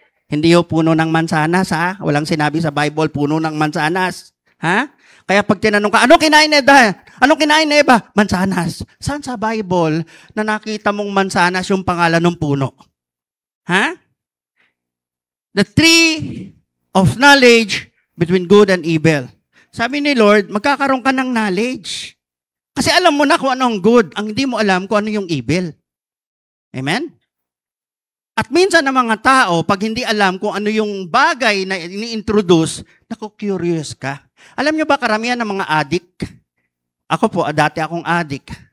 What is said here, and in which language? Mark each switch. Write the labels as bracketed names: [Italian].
[Filipino] Hindi yung puno ng mansanas, ha? Walang sinabi sa Bible, puno ng mansanas. Ha? Kaya pag tinanong ka, anong kinain ni Eva? Anong kinain ni Eva? Mansanas. Saan sa Bible na nakita mong mansanas yung pangalan ng puno? Ha? [English] The tree of knowledge between good and evil. [Filipino] Sabi ni Lord, magkakaroon ka ng knowledge. Kasi alam mo na kung ano ang good. Ang hindi mo alam kung ano yung evil. Amen? At minsan ng mga tao, pag hindi alam kung ano yung bagay na ini-introduce, naku, curious ka. Alam nyo ba karamihan ng mga addict? Ako po, dati akong addict.